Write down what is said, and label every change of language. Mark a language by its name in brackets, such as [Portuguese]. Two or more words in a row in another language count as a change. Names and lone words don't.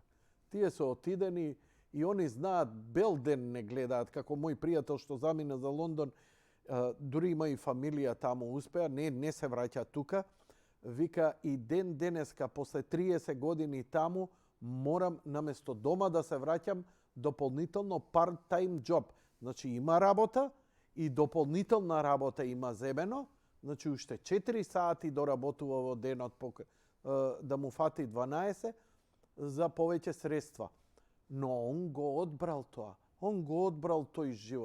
[Macedonian] Тие се отидени и они знаат, бел ден не гледаат, како мој пријател што замина за Лондон, дури има и фамилија таму успеа, не се враќа тука. Вика, и денеска, после 30 години таму, морам наместо дома да се враќам дополнително [English] part-time job. [Macedonian] Значи има работа и дополнителна работа има земено, значи уште 4 сати доработува во денот, да му фати 12 за повеќе средства. Но он го одбрал тоа. Он го одбрал тој живот.